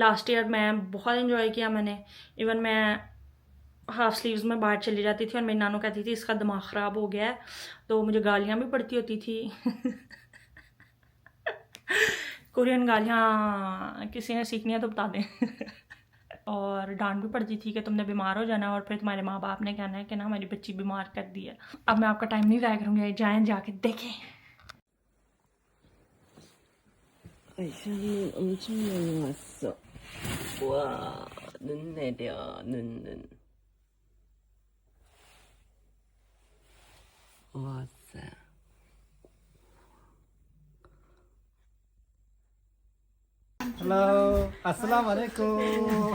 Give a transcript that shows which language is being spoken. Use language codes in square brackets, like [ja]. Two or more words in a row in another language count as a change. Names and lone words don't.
[en] last year [hi] मैं बहुत इन्जॉय किया मैंने। इवन मैं [en] half sleeves [hi] में बाहर चली जाती थी और मेरी नानू कहती थी इसका दिमाग ख़राब हो गया है, तो मुझे गालियाँ भी पड़ती होती थी। कोरियन गालियाँ किसी ने सीखनी है तो बता दें। और डांट भी पड़ती थी कि तुमने बीमार हो जाना और फिर तुम्हारे माँ बाप ने कहना है कि ना हमारी बच्ची बीमार कर दी है। अब मैं आपका टाइम नहीं ज़ाया करूँगी, जाएँ जाके देखें। [ko] 눈 엄청 많이 왔어. 와, 눈 내려, 눈. 왔어. [id] Halo, assalamualaikum.